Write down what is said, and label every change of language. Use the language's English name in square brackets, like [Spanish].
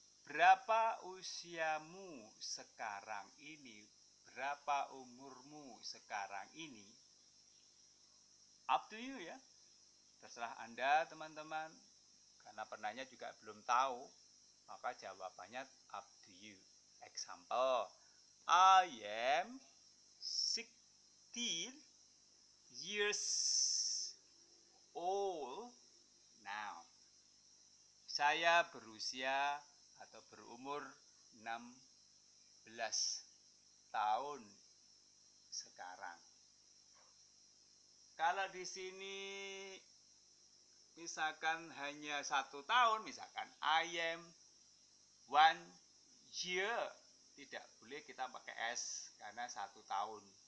[Indonesian] Berapa usiamu sekarang ini? Berapa umurmu sekarang ini? [English] Up to you [Indonesian] ya. Terserah Anda teman-teman. Karena penanya juga belum tahu, maka jawabannya [English] up to you. Example, I am 16 years old now. [Indonesian] Saya berusia atau berumur 16 tahun sekarang. Kalau di sini misalkan hanya 1 tahun, misalkan [English] I am 1 year, [Indonesian] tidak boleh kita pakai S karena 1 tahun.